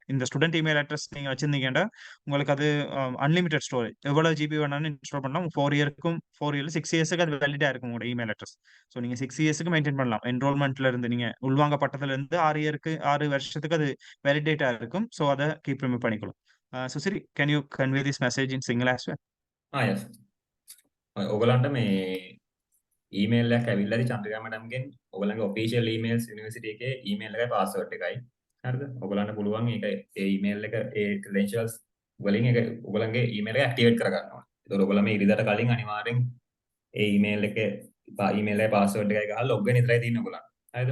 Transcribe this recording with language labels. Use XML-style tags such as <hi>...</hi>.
<ta>இந்த student email address நீங்க வச்சிருந்தீங்கன்னா உங்களுக்கு அது அன்லிமிட்டட் ஸ்டோரேஜ், எவ்வளவு GB வேணாலும் இன்ஸ்டால் பண்ணலாம். 4 இயர்க்கும் 4 இயர்ல 6 இயர்ஸ்க்கு அது வேலிடா இருக்கும் உங்களோட இமெயில் அட்ரஸ். ஸோ நீங்க 6 இயர்ஸ்க்கு மெயின்டைன் பண்ணலாம். என்ரோல்மெண்ட்ல இருந்து நீங்க உள்வாங்கப்பட்டதுல இருந்து 6 வருஷத்துக்கு அது வேலிடேட்டா இருக்கும். ஸோ அதை கீப் ரிமூவ் பண்ணிக்கலாம்.</ta> <en>Susiri, can you convey this message in Sinhala as well? yes.</en> <si>ඔයගලන්ට මේ ඊමේල් එකක් ඇවිල්ලා ඉතින් චන්ද්‍රිකා මැඩම්ගෙන් ඔයගලන්ගේ ඔෆිෂියල් ඊමේල්ස් යුනිවර්සිටි එකේ ඊමේල් එකයි පාස්වර්ඩ් එකයි. හරිද? ඔයගලන්ට පුළුවන් ඒක ඒ ඊමේල් එක ඒ ක්‍රෙඩෙන්ෂියල්ස් වලින් ඒක ඔයගලන්ගේ ඊමේල් එක ඇක්ටිවේට් කරගන්නවා. ඒතකොට ඔයගොල්ලෝ මේ ඉරිදට කලින් අනිවාර්යෙන් ඒ ඊමේල් එකේ ඊමේල් එකේ පාස්වර්ඩ් එකයි ගහලා ලොග් වෙන්න විතරයි තියෙන්නේ ඔයගලන්ට. හරිද?</si>